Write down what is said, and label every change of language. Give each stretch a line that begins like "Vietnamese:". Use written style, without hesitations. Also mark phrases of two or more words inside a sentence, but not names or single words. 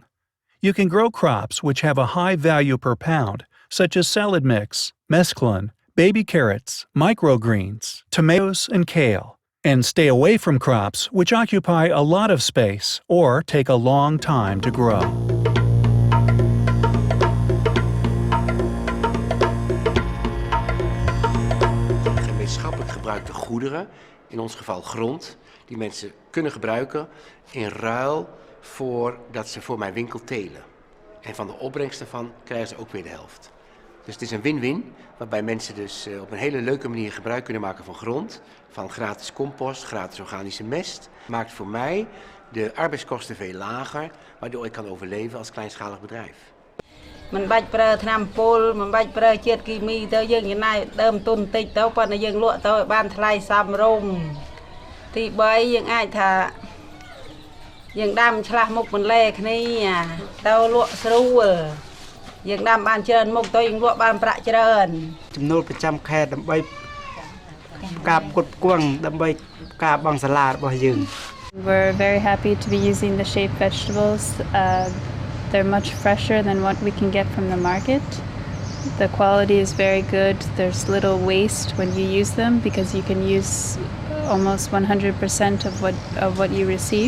English: You can grow crops which have a high value per pound, such as salad mix, mesclun, baby carrots, microgreens, tomatoes, and kale, and stay away from crops which occupy a lot of space or take a long time to grow.
Dutch: Gemeenschappelijk gebruikte goederen, in ons geval grond, die mensen kunnen gebruiken in ruil voor dat ze voor mijn winkel telen. En van de opbrengst daarvan krijgen ze ook weer de helft. Dus het is een win-win, waarbij mensen dus op een hele leuke manier gebruik kunnen maken van grond, van gratis compost, gratis organische mest. Maakt voor mij de arbeidskosten veel lager, waardoor ik kan overleven als kleinschalig bedrijf.
Khmer: មិនបាច់ប្រើថ្នាំពុលមិនបាច់ប្រើជាតិគីមីទៅយើងចំណាយដើមទុនតិចទៅប៉ុន្តែយើងលក់ទៅឲ្យបានថ្លៃសមរម្យទី3យើងអាចថាយើងដាំឆ្លាស់មុខបន្លែគ្នាទៅលក់ស្រួលយើងដាំបានច្រើនមុខទៅយើងលក់បានប្រាក់ច្រើនចំណូលប្រចាំខែដើម្បីការផ្គត់ផ្គង់ដើម្បីការបង់សាលារបស់យើង
English: We're very happy to be using the Shape vegetables. They're much fresher than what we can get from the market. The quality is very good. There's little waste when you use them because you can use almost 100% of what you receive.